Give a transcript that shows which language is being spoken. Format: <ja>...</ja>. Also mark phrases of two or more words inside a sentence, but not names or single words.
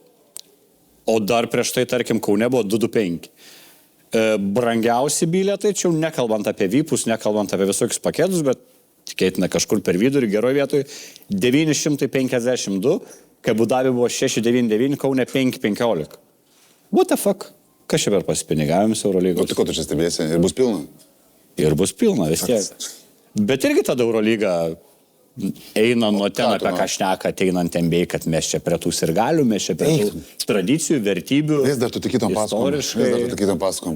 <lt>O dar prieš tai, tarkim, Kaune buvo 225. Brangiausi bilietai, čia jau nekalbant apie VIPus, nekalbant apie visokius paketus, bet tikėtina kažkur per vidurį, geroje vietoje, 952, kai Abu Dabi buvo 699, Kaune 515.</lt> <en>What the fuck?</en> <lt>Kas čia per pasipinigavimus Eurolygos? O tai ko tu čia stebėsi? Ir bus pilna? Ir bus pilna, vis tiek. Bet irgi tada Eurolyga eina nuo ten, apie ką šneka, ateinant NBA, kad mes čia prie tų sirgalių, mes čia prie tų tradicijų, vertybių. Vis dar tu tikytom pasakom.</lt>